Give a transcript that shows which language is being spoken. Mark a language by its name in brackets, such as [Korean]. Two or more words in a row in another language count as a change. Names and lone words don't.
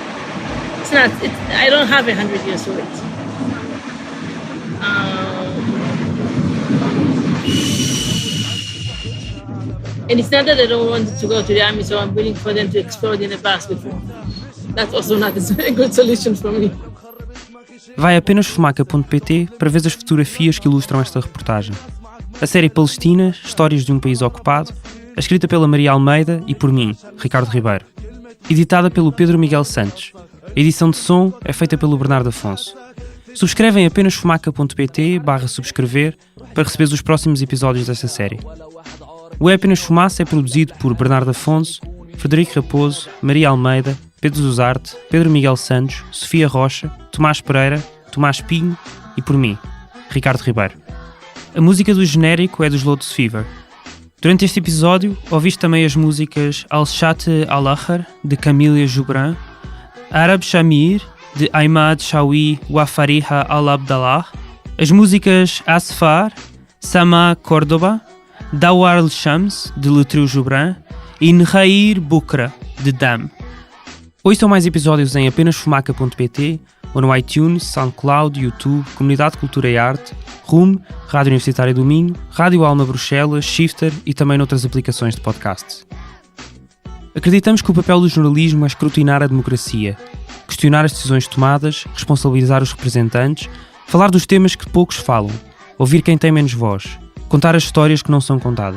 [English] I don't have 100 years to wait. And it's not that I don't want to go to the army, so I'm willing for them to explode in the past before. That's also not a good solution for me. [Portuguese] Vai apenas fumaca.pt para ver as fotografias que ilustram esta reportagem. A série Palestina, Histórias de um País Ocupado, é escrita pela Maria Almeida e por mim, Ricardo Ribeiro. Editada pelo Pedro Miguel Santos. A edição de som é feita pelo Bernardo Afonso. Subscreve em apenasfumaca.pt/subscrever para receber os próximos episódios desta série. O Apenas Fumaça é produzido por Bernardo Afonso, Frederico Raposo, Maria Almeida, Pedro Duzarte, Pedro Miguel Santos, Sofia Rocha, Tomás Pereira, Tomás Pinho e por mim, Ricardo Ribeiro. A música do genérico é dos Lotus Fever. Durante este episódio, ouviste também as músicas Al-Shat Al-Akhar, de Camila Joubran, Arab Shamir, de Ahmad Shawi Wafariha Al-Abdallah, as músicas Asfar, Sama Córdoba, Dawar al-Shams, de Letreu Joubran, e Nhair Bukra, de Dam. Ouçam mais episódios em apenasfumaca.pt ou no iTunes, SoundCloud, YouTube, Comunidade de Cultura e Arte, RUM, Rádio Universitária do Minho, Rádio Alma Bruxelas, Shifter e também noutras aplicações de podcast. Acreditamos que o papel do jornalismo é escrutinar a democracia, questionar as decisões tomadas, responsabilizar os representantes, falar dos temas que poucos falam, ouvir quem tem menos voz, contar as histórias que não são contadas.